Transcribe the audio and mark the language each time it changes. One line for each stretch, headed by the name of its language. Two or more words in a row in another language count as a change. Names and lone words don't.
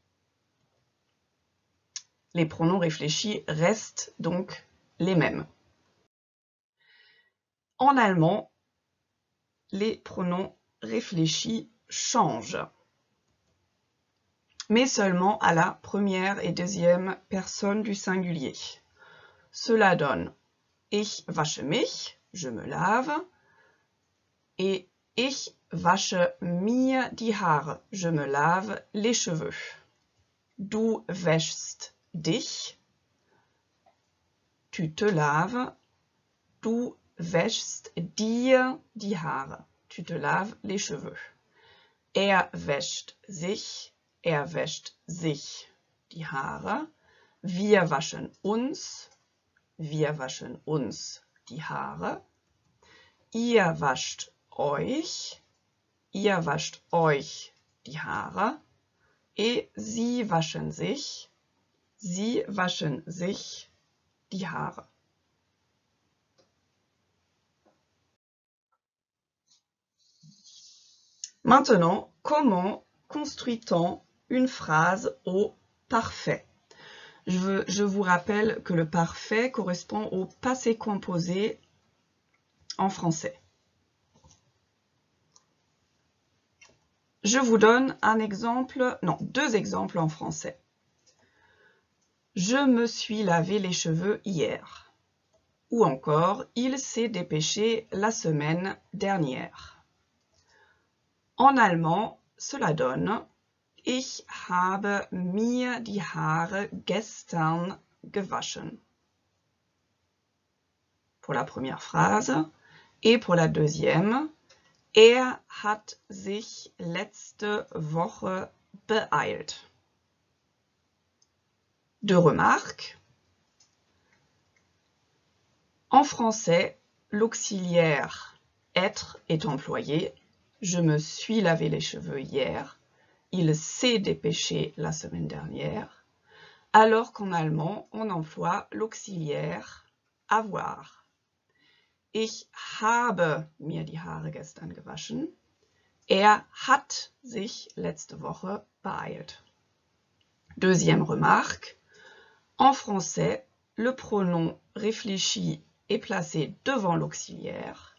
French: Les pronoms réfléchis restent donc les mêmes. En allemand, les pronoms réfléchis changent, mais seulement à la première et deuxième personne du singulier. Cela donne
German: ich wasche mich,
French: je me lave, et
German: ich wasche mir die Haare,
French: je me lave les cheveux.
German: Du wäschst dich,
French: tu te laves,
German: du wäschst dir die Haare,
French: tu te laves les cheveux.
German: Wäscht sich, wäscht sich die Haare. Wir waschen uns die Haare. Ihr wascht euch die Haare. Et sie waschen sich die Haare.
French: Maintenant, comment construit-on une phrase au parfait? Je vous rappelle que le parfait correspond au passé composé en français. Je vous donne deux exemples en français. Je me suis lavé les cheveux hier. Ou encore, il s'est dépêché la semaine dernière. En allemand, cela donne
German: ich habe mir die Haare gestern gewaschen.
French: Pour la première phrase. Et pour la deuxième,
German: hat sich letzte Woche beeilt.
French: Deux remarques. En français, l'auxiliaire être est employé. Je me suis lavé les cheveux hier. Il s'est dépêché la semaine dernière. Alors qu'en allemand, on emploie l'auxiliaire avoir.
German: Ich habe mir die Haare gestern gewaschen. Hat sich letzte Woche beeilt.
French: Deuxième remarque, en français, le pronom réfléchi est placé devant l'auxiliaire.